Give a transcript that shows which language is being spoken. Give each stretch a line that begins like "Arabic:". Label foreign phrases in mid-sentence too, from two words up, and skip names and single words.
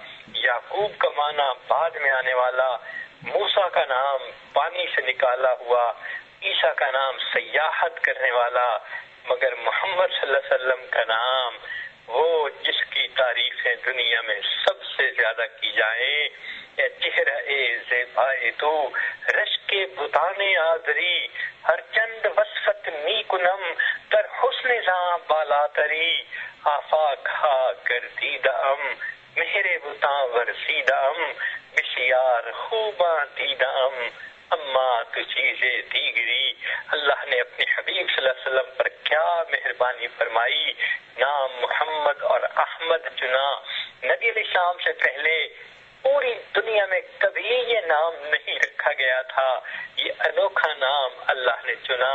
Urdu: یعقوب کا معنی بعد میں آنے والا، موسیٰ کا نام پانی سے نکالا ہوا، عیسیٰ کا نام سیاحت کرنے والا، مگر محمد
Arabic: صلی اللہ علیہ وسلم
Urdu: کا نام وہ جس کی تعریفیں دنیا میں سب سے زیادہ کی جائیں۔
Persian: اے چہرہ اے زیبائے تو رشک بتانے آدری، ہر چند وصفت می کنم در حسن زاں بالا تری، آفاق ہا گردیدہ ام مہر بتاں ورسیدہ ام، بسیار خوباں دیدہ ام اما تو چیزیں دیگری۔
Urdu: اللہ نے اپنے حبیب
Arabic: صلی اللہ علیہ وسلم
Urdu: پر کیا مہربانی فرمائی، نام محمد اور احمد چنا۔ نبی علیہ السلام سے پہلے پوری دنیا میں کبھی یہ نام نہیں رکھا گیا تھا، یہ انوکھا نام اللہ نے چنا۔